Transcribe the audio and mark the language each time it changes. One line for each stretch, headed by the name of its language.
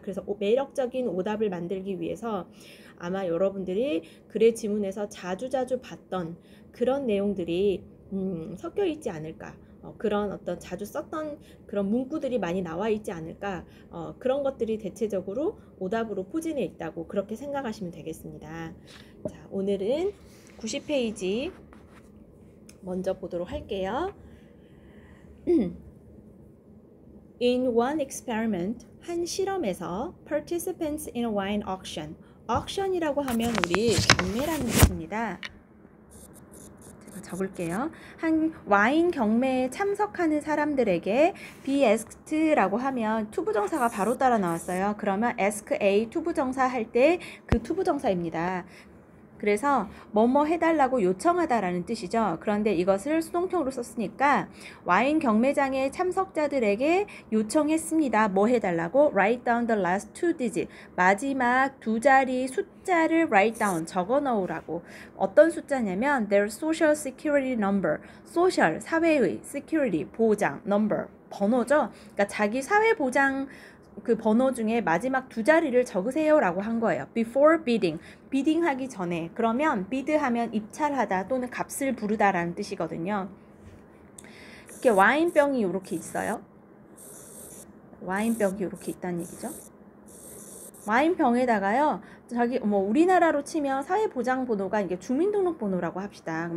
Korean: 그래서 매력적인 오답을 만들기 위해서 아마 여러분들이 글의 지문에서 자주 봤던 그런 내용들이 섞여 있지 않을까, 그런 어떤 자주 썼던 그런 문구들이 많이 나와 있지 않을까, 그런 것들이 대체적으로 오답으로 포진해 있다고 그렇게 생각하시면 되겠습니다. 자, 오늘은 90페이지 먼저 보도록 할게요.
English: In one experiment,
Korean: 한 실험에서
English: participants in a wine auction, auction
Korean: 이라고 하면 우리 경매라는 뜻입니다. 제가 적을게요. 한 와인 경매에 참석하는 사람들에게 be asked라고 하면 투부정사가 바로 따라 나왔어요. 그러면 ask A 투부정사 할 때 그 투부정사입니다. 그래서 뭐뭐 해달라고 요청하다라는 뜻이죠. 그런데 이것을 수동태로 썼으니까 와인 경매장의 참석자들에게 요청했습니다. 뭐 해달라고?
English: Write down the last two digits.
Korean: 마지막 두 자리 숫자를 write down, 적어 넣으라고. 어떤 숫자냐면
English: their social security number.
Korean: social, 사회의, security, 보장, number, 번호죠. 그러니까 자기 사회보장 그 번호 중에 마지막 두 자리를 적으세요 라고 한 거예요.
English: Before bidding, bidding
Korean: 하기 전에. 그러면 bid 하면 입찰하다 또는 값을 부르다 라는 뜻이거든요. 이렇게 와인병이 이렇게 있어요. 와인병이 이렇게 있다는 얘기죠. 와인병에다가요, 저기 우리나라로 치면 사회보장번호가 이게 주민등록번호라고 합시다.